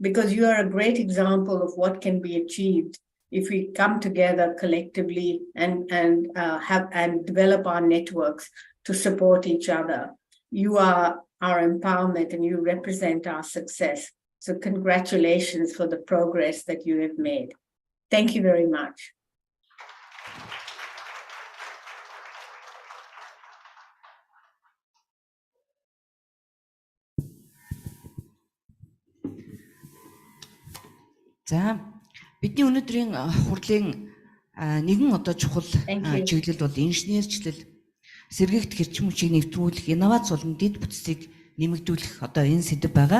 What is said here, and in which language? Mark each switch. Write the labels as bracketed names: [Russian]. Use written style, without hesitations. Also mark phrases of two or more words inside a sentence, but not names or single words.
[English] because you are a great example of what can be achieved if we come together collectively and develop our networks to support each other. You are our empowerment and you represent our success. So congratulations for the progress that you have made. Thank you very much. [Mongolian] За бидний өнөөдрийн хурлын нэгэн одоо чухал чиглэл бол инженерчлэл, сэргийгт хэрчим хүчийг нэвтрүүлэх, инновац болон дэд бүтцийг нэмэгдүүлэх одоо энэ сэдэв байгаа.